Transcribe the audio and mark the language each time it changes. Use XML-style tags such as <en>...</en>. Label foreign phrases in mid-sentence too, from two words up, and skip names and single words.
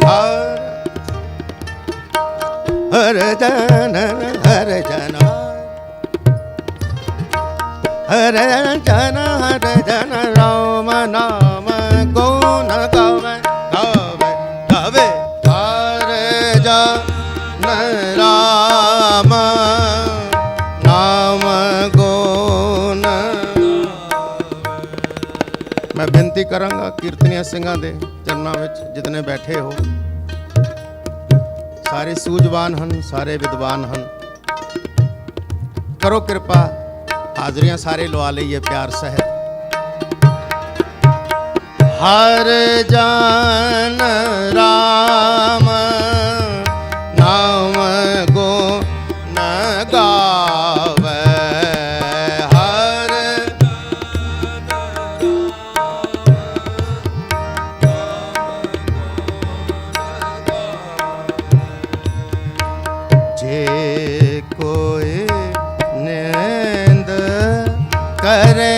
<pa>ਹਰ ਜਨ ਹਰ ਜਨ ਹਰ ਜਨ ਹਰ ਜਨ ਰਾਮ ਨਾਮ ਗੁਣ ਗਾਵੇ ਗਾਵੇ ਗਾਵੇ। ਹਰ ਜਨ ਰਾਮ ਨਾਮ ਗੁਣ। ਮੈਂ ਬੇਨਤੀ ਕਰਾਂਗਾ ਕੀਰਤਨੀਆ ਸਿੰਘਾਂ ਦੇ ਚਰਨਾਂ ਵਿੱਚ ਜਿਤਨੇ ਬੈਠੇ ਹੋ, ਸਾਰੇ ਸੂਝਵਾਨ ਹਨ, ਸਾਰੇ ਵਿਦਵਾਨ ਹਨ, ਕਰੋ ਕਿਰਪਾ ਹਾਜ਼ਰੀਆਂ ਸਾਰੇ ਲਵਾ ਲਈਏ ਪਿਆਰ ਸਹਿਤ। ਹਰ ਜਾਨ ਰਾਮ ਨਾਮ ਗੁਣ ਗਾਵੇ। ਹਰ ਜੇ ਕੋਈ ਨਿੰਦ ਕਰੇ</pa>